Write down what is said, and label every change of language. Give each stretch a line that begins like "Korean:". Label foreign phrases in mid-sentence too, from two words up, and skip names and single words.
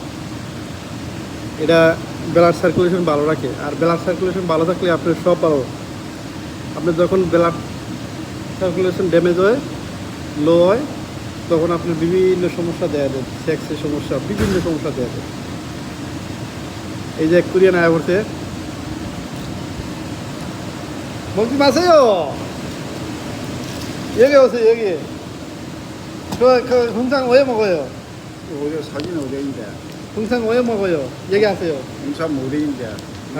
Bangla: এটা
English: blood circulation
Bangla: ভালো রাখে, আর
English: blood circulation
Bangla: ভালো থাকলে আপনার সব ভালো। আপনার যখন
English: blood circulation
Bangla: ড্যামেজ হয়, লো হয়, তখন আপনার বিভিন্ন সমস্যা দেখা যায়, সেক্সের সমস্যা, বিভিন্ন সমস্যা দেখা যায়। এই যে কোরিয়ান আয়া করছে,
Korean: 먹지 마세요. 여기 오세요, 여기. 그 홍상 왜 먹어요? 어디 사진 어디인데? 홍상 왜 먹어요? 얘기하세요. 인삼 어디인데? 어?